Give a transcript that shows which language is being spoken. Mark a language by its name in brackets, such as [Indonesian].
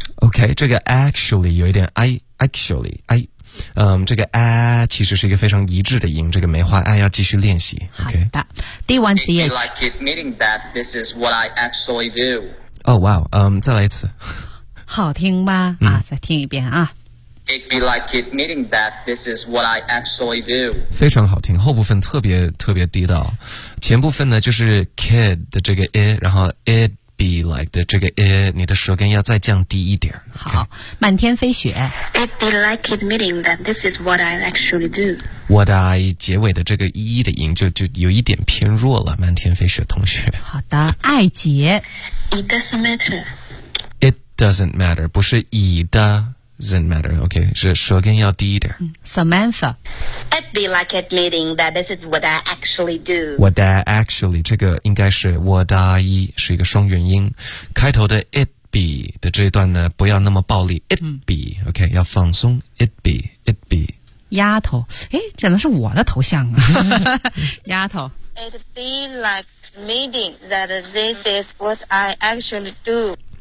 [Chinese] OK， 这个 actually 有一点 actually， 这个 其实是一个非常一致的音，这个梅花 I 要继续练习。OK，好的。第一 [English] It be like admitting that this is what I actually do. [Chinese] Oh wow， 再来一次。好听吧？啊，再听一遍啊。 [English] It'd be like admitting that this is what I actually do. [Chinese] 非常好听，后部分特别特别地道。前部分呢就是 kid 的这个 it， 然后 it be like 的这个 it， 你的舌根要再降低一点。好，满天飞雪。 [English] It'd be like admitting that this is what I actually do. [Chinese] What I 结尾的这个一的音就有一点偏弱了，满天飞雪同学。好的，爱杰。 [English] It doesn't matter. It doesn't matter， [Chinese] 不是以的。Doesn't matter, OK, 是舌根要低一点。 Samantha. [English] It'd be like admitting that this is what I actually do. [Chinese] What I actually, 这个应该是 what I, 是一个双元音。开头的 it be 的这一段呢，不要那么暴力。 [English] It be, OK, 要放松。It be, it be. [Chinese] 丫头，诶，怎么是我的头像啊。丫头。 [English] It'd be like admitting that this is what I actually do.